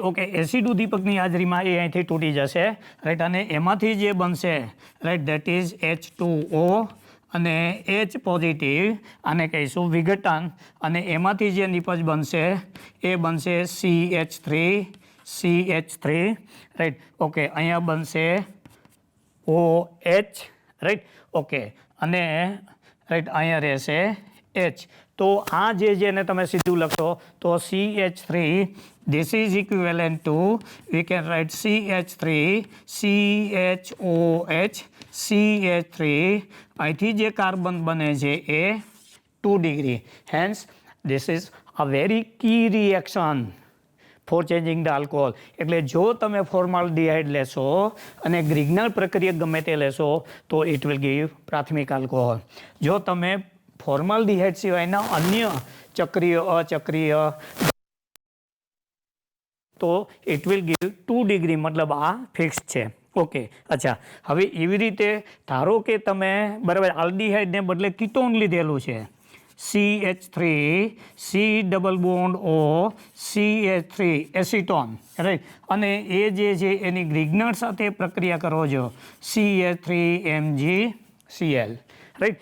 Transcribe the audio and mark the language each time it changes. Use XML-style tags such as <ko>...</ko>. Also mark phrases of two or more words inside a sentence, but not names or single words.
<gu>ઓકે, એસિડ ઉદ્દીપકની હાજરીમાં એ અહીંથી તૂટી જશે, રાઈટ, અને એમાંથી જે બનશે, રાઈટ,</gu> <en>that is</en> <gu>H2O, અને H પોઝિટિવ, આને કહીશું વિઘટન, અને એમાંથી જે નિપજ બનશે એ બનશે CH3, રાઈટ. ઓકે, અહીંયા બનશે OH, રાઈટ. ઓકે, અને રાઈટ, અહીંયા રહેશે H. તો આ જે જેને તમે સીધું લખશો તો CH3,</gu> <en>this is equivalent to, we can write CH3, CHOH, CH3,</en> <gu>અહીંથી જે કાર્બન બને છે એ 2 ડિગ્રી.</gu> <en>હેન્સ this is a very key reaction for changing the alcohol.</en> <gu>એટલે જો તમે ફોર્માલ્ડિહાઇડ લેશો અને ગ્રિગ્નાર્ડ પ્રક્રિયા ગમે તે લેશો તો</gu> <en>it will give</en> <gu>પ્રાથમિક આલ્કોહોલ. જો તમે ફોર્માલ્ડિહાઇડ સિવાયના અન્ય ચક્રીય, અચક્રીય, તો</gu> <en>it will give</en> <gu>2 ડિગ્રી, મતલબ આ ફિક્સ છે. ઓકે, અચ્છા, હવે એવી રીતે ધારો કે તમે, બરાબર, આલ્ડિહાઇડને બદલે કીટોન લીધેલું છે, CH3, C</gu> <en>double bond</en> <gu>O, CH3, એસિટોન, રાઈટ, અને એ જે છે એની ગ્રિગ્નાર્ડ સાથે પ્રક્રિયા કરો છો, CH3MgCl, રાઈટ.</gu>